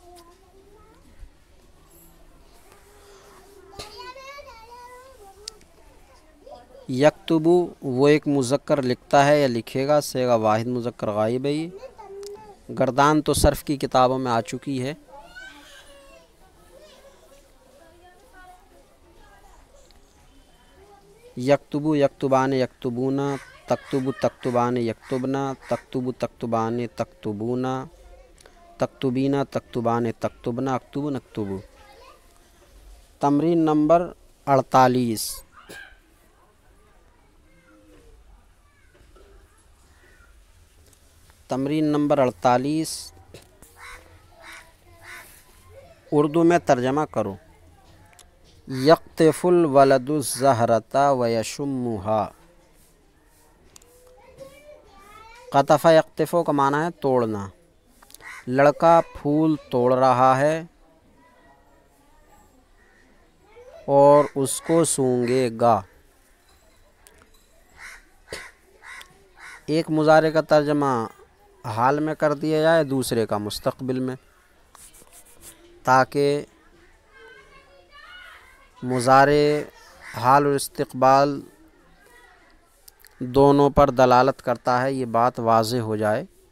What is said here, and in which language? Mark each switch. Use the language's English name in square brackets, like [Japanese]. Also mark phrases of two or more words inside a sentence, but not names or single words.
[Urdu] یکتبو وہ ایک مذکر لکھتا ہے یا لکھے گا، صیغہ واحد مذکر غائب ہے۔ گردان تو صرف کی کتابوں میں آ چکی ہے۔ [Arabic] یکتبو یکتبان یکتبونا، تکتبو تکتبان یکتبنا، تکتبو تکتبان تکتبونا، تکتبینا تکتبان تکتبنا، اکتبو نکتبو۔ [Urdu] تمرین نمبر 48۔ تمرین نمبر 48 اردو میں ترجمہ کرو۔ [Arabic] یقطف الولد الزہرۃ ویشمھا۔ قطف یقطف [Urdu] کا معنی ہے توڑنا۔ لڑکا پھول توڑ رہا ہے اور اس کو سونگھے گا۔ ایک مضارع کا ترجمہ حال میں کر دیا جائے، دوسرے کا مستقبل میں، تاکہ مضارع حال اور استقبال دونوں پر دلالت کرتا ہے، یہ بات واضح ہو جائے۔